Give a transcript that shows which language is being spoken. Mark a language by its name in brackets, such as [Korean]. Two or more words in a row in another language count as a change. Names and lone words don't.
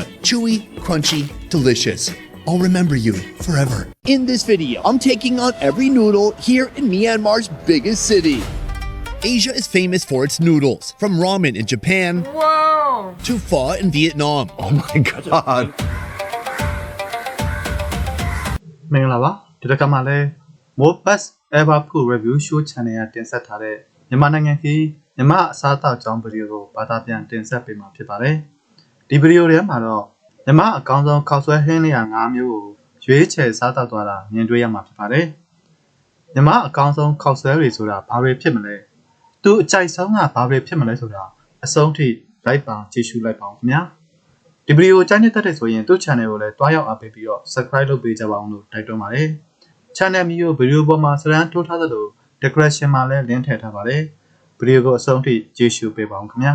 [English] Chewy, crunchy, delicious. I'll remember you forever. In this video, I'm taking on every noodle here in Myanmar's biggest city. Asia is famous for its noodles, from ramen in Japan to pho in Vietnam. Oh my god. [Burmese] မင်္ဂလာပါဒီတစ်ခါမှလည်း More Best Ever Food Review Show Channel ကတင်ဆက်ထားတဲ့မြန်မာနိုင်ငံခီးမြန်မာအစားအသောက်ကြောင်းဗီဒီယိုကိုဘာသာပြန်တင်ဆက်ပေးမှာဖြစ်ပါတယ်ဒီဗီဒီယိုထဲမှာတော့ မြန်မာအကောင်းဆုံးခောက်ဆွဲဟင်းလျာ5မျိုးကိုရွေးချယ်စားသောက်သွားတာမြင်တွေ့ရမှာဖြစ်ပါတယ်မြန်မာအကောင်းဆုံးခောက်ဆွဲတွေဆိုတာဘာတွေဖြစ်မလဲသူအကြိုက်ဆုံးကဘာတွေဖြစ်မလဲဆိုတာအဆုံးထိလိုက်ပါကြည့်ရှုလိုက်ပါဦးခင်ဗျာဒီဗီဒီယိုကြိုက်နေတဲ့ဆိုရင်သူ့ channel ကိုလည်းတွားရောက်အားပေးပြီးတော့ subscribe လုပ်ပေးကြပါအောင်လို့တိုက်တွန်းပါတယ် channel မျိုးဗီဒီယိုပေါ်မှာစရန်ထိုးထားသလို decoration မှာလည်း link ထည့်ထားပါတယ်ဗီဒီယိုကိုအဆုံးထိကြည့်ရှုပေးပါအောင်ခင်ဗျာ